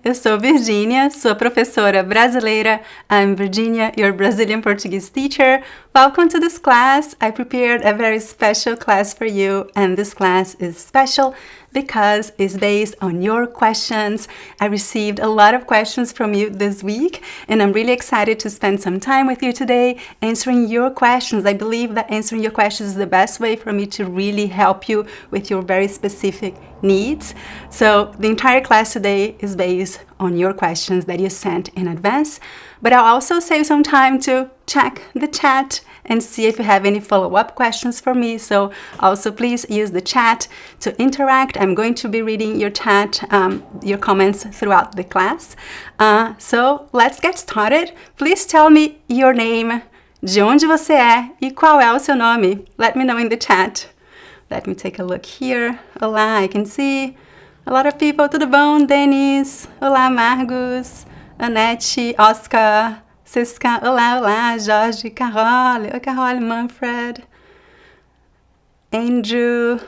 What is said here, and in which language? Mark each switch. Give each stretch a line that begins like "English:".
Portuguese: Eu sou Virginia, sua professora brasileira.
English: I'm Virginia, your Brazilian Portuguese teacher. Welcome to this class. I prepared a very special class for you, and this class is special because it's based on your questions. I received a lot of questions from you this week, and I'm really excited to spend some time with you today answering your questions. I believe that answering your questions is the best way for me to really help you with your very specific needs. So the entire class today is based on your questions that you sent in advance, but I'll also save some time to check the chat and see if you have any follow-up questions for me. So also please use the chat to interact. I'm going to be reading your chat, your comments throughout the class. So let's get started. Please tell me your name,
Portuguese: de onde você é e qual é o seu nome.
English: Let me know in the chat. Let me take a look here.
Portuguese: Olá,
English: I can see a lot of people.
Portuguese: Tudo bom? Denis. Olá, Margos. Anete, Oscar, Cisca. Olá, olá. Jorge, Carole. Oi, Carole, Manfred. Andrew.